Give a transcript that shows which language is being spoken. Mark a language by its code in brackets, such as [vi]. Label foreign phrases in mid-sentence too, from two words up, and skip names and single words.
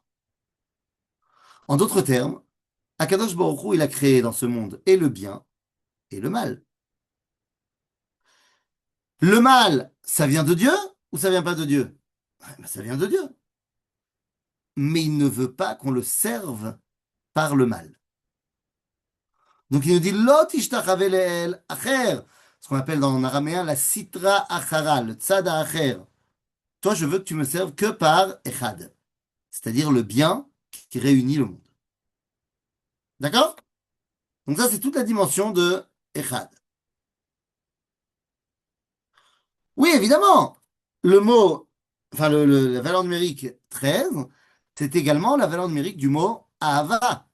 [fr] En d'autres termes, [he] הקדוש ברוך הוא, [fr] il a créé dans ce monde et le bien et le mal. Le mal, ça vient de Dieu ou ça vient pas de Dieu? Ben, ça vient de Dieu. Mais il ne veut pas qu'on le serve par le mal. Donc il nous dit [he] לא תשתחוה לאל אחר, [fr] ce qu'on appelle dans en araméen la [arc] סטרא אחרא, [fr] le [he] צד אחר. [fr] Toi, je veux que tu me serves que par echad, c'est-à-dire le bien qui réunit le monde. D'accord? Donc ça, c'est toute la dimension de echad. Oui, évidemment, le mot, enfin la valeur numérique 13, c'est également la valeur numérique du mot ahava.